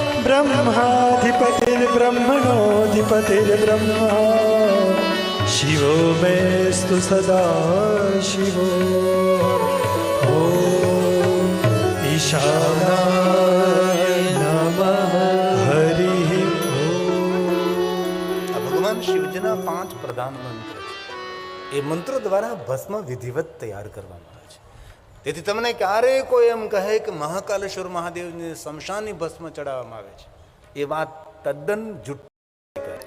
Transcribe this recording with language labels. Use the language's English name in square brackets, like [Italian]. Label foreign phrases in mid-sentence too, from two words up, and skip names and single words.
[Sanskrit] ब्रह्माधिपतिर्ब्रह्मणोऽधिपतिर्ब्रह्मा शिवो मेस्तु सदा शिवो ॐ ईशानाय नमः हरिः [Gujarati] આ ભગવાન શિવજીના 5 પ્રધાન મંત્ર છે. એ મંત્રો દ્વારા ભસ્મ વિધિવત તૈયાર કરવામાં આવે છે. તેથી તમને ક્યારેય કોઈ એમ કહે કે મહાકાલેશ્વર મહાદેવને શમશાનની ભસ્મ ચડાવવામાં આવે છે, એ વાત તદ્દન જૂઠી.